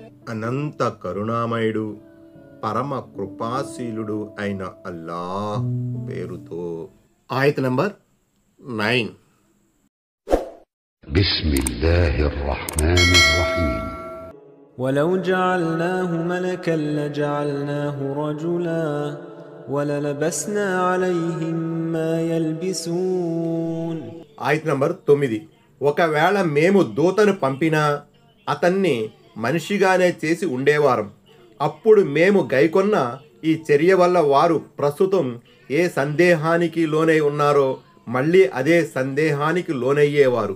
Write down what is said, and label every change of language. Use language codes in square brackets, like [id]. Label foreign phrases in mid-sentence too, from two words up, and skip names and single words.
[te] అనంత కరుణామయుడు పరమ కృపాశీలుడు అయిన అల్లాహ్ పేరుతో. ఆయత్ నంబర్ 9. [ar] بسم الله الرحمن الرحيم. ولو جعلناه ملكا لجعلناه رجلا وللبسنا عليهم ما يلبسون. [te] ఆయత్ నంబర్ 9. ఒకవేళ మేము దూతను పంపినా అతన్ని మనిషిగానే చేసి ఉండేవారం. అప్పుడు మేము గైకొన్న ఈ చర్య వల్ల వారు ప్రస్తుతం ఏ సందేహానికి లోనై ఉన్నారో మళ్ళీ అదే సందేహానికి లోనయ్యేవారు.